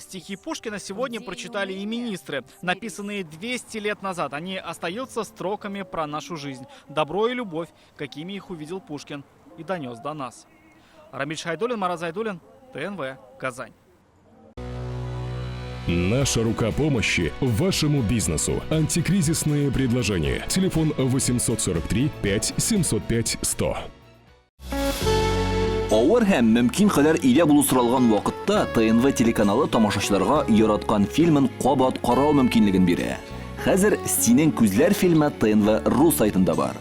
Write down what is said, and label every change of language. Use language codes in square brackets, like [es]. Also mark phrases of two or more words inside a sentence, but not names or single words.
[ru] Стихи Пушкина сегодня прочитали и министры. Написанные 200 лет назад, они остаются строками про нашу жизнь. Добро и любовь, какими их увидел Пушкин и донес до нас. Рамиль Шайдуллин, Марат Зайдуллин, ТНВ, Казань. Наша рука помощи вашему бизнесу. Антикризисные предложения. Телефон 843 5 705 100. [tt] Авыр һәм мөмкин кадәр илә булу соралган вакытта ТНВ телеканалы тамашачыларга яраткан фильмын кабат карау мөмкинлеген бирә. Хәзер "Синең күзләр" фильмы ТНВ.ру сайтында бар.